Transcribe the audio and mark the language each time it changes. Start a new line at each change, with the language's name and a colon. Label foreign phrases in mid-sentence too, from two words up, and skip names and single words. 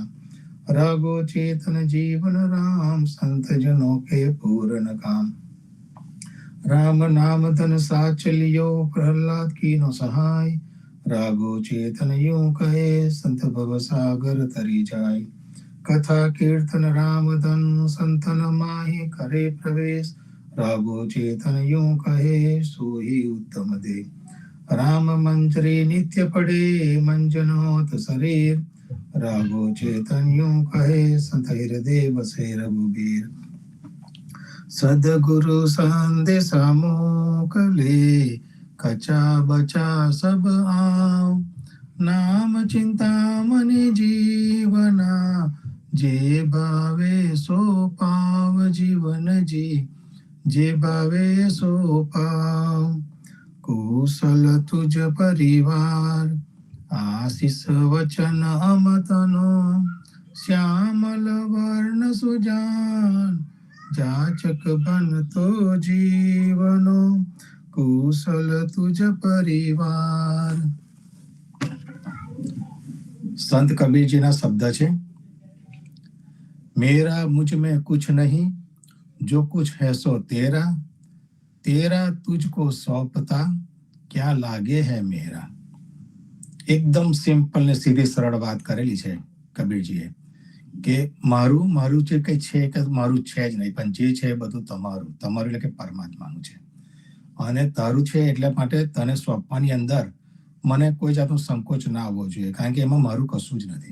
Hindi: रघु चेतन जीवन राम, संत जनों के पूर्ण काम। राम नाम धन साचलियो, प्रहलाद की नो सहाय। राघो चेतन यूं कहे, संत भव सागर तरी जाय। कथा कीर्तन राम धन, संतन माहि करे प्रवेश। राघो चेतन यूं कहे, सोही उत्तम दे। राम मंजरी नित्य पढ़े, मंजन होत शरीर। राघो चेतन यूं कहे, संत हृदय बसे रघुबीर। सदगुरु संदेश मोकले, कचा बचा सब आव। नाम चिंता मनि जीवना, जे भावे सो पाव जीवन जी। जे भावे सो पाव। कुशल तुझ परिवार, आशीष वचन अमतनो। श्यामल वर्ण सुजान, जाचक बन तो जीवनो। कुशल तुझ परिवार।
Gujarati: સંત કબીર જી ના શબ્દ છે।
Hindi: मेरा मुझ में कुछ नहीं, जो कुछ है सो तेरा। तेरा तुझको सौंपता, क्या लागे है मेरा।
Gujarati: એકદમ સિમ્પલ ને સીધી સરળ વાત કરેલી છે કબીરજીએ કે મારું જે કંઈ છે કે મારું છે જ નહીં, પણ જે છે એ બધું તમારું એટલે કે પરમાત્માનું છે, અને તારું છે એટલે માટે તને સોંપવાની અંદર મને કોઈ જાતનો સંકોચ ના આવવો જોઈએ, કારણ કે એમાં મારું કશું જ નથી.